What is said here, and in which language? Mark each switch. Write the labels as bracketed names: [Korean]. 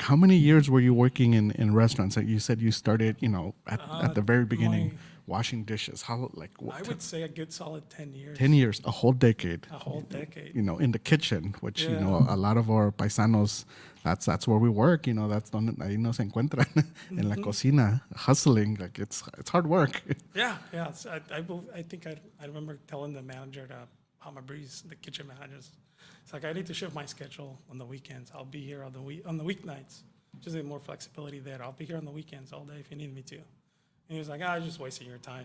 [English] How many years were you working in restaurants? Like you said you started, at the very beginning, washing dishes. How, like, what? I would say a good solid 10 years. 10 years, a whole decade. A whole decade. In the kitchen, which, a lot of our paisanos, that's where we work. [Spanish] That's donde ahí nos encuentran, en la cocina, hustling. [English] Like, it's hard work. Yeah. I think I remember telling the manager to Palma Breeze, the kitchen managers, it's like, I need to shift my schedule on the weekends. I'll be here on the weeknights. Just need more flexibility there. I'll be here on the weekends all day if you need me to. And he was like, I'm just wasting your time.